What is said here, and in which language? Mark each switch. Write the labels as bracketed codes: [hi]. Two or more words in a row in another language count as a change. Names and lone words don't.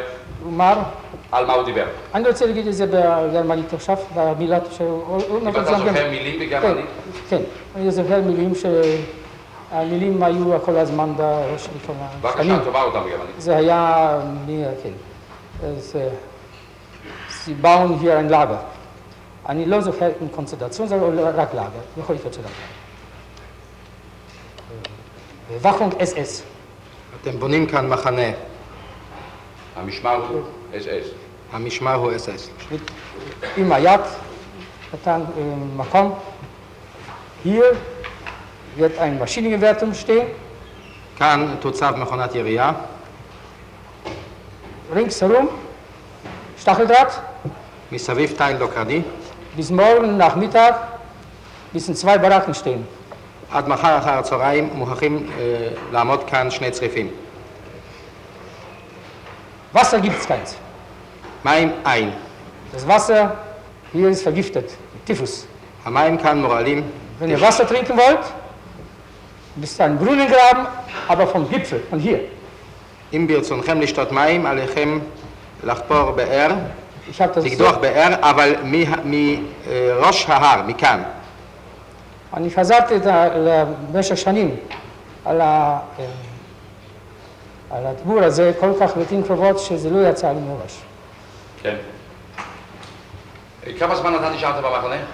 [he] הוא אמר... על מה הוא דיבר? אני רוצה להגיד את זה בגרמנית עכשיו, במילה שהוא... אתה זוכר מילים בגרמנית? כן, אני זוכר מילים המילים היו כל הזמן בראש שלי כל השנים. בבקשה, תאמר אותם בגרמנית. זה היה... כן. [de] Sie bauen hier ein Lager. [he] אני לא זוכר עם קונסטרציה, זה רק לאגר, יכול להיות שלאגר. [de] Wachung SS. [he] אתם בונים כאן מחנה. המשמר הוא SS. המשמר הוא SS. עם היד, נתן מקום. [de] Hier wird ein Maschinengewehr stehen. [he] כאן תוצב מכונת ירייה. [de] Ringsherum Stacheldraht. [he] מסביב תיל לא קרדי. [de] Bis morgen Nachmittag müssen 2 Baracken stehen. [he] עד מחר אחר הצהריים מוכרחים לעמוד כאן 2 צריפים. [de] Wasser gibt es keins. [he] מים אין. [de] Das Wasser hier ist vergiftet, Typhus. [he] המים כאן מורעלים. [de] Wenn ihr Wasser trinken wollt, müsst ihr einen Brunnen graben, aber vom Gipfel, von hier. [he] אם ברצונכם לשתות מים, עליכם לחפור באר, [de] Ich habe das [he] לקדוח [de] so, [he] באר, אבל מראש ההר, מכאן. אני חזרתי במשך שנים על הדיבור הזה כל כך לעתים קרובות שזה לא יצא לי מראש. כן. כמה זמן אתה נשארת במחנה?